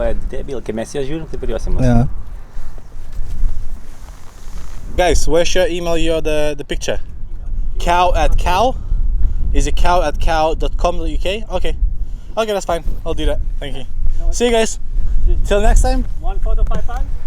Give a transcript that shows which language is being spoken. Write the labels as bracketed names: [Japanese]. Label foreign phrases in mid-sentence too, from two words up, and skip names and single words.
[Lithuanian] Debil, kai mes ją žiūrim, taip ir jos į mus. [English] Yeah. Guys, where should I email you the picture? Cow@cow? Is it cow@cow.com.uk? Okay. Okay, that's fine. I'll do that. Thank you. See you guys. Till next time. 1 photo, 5 pounds?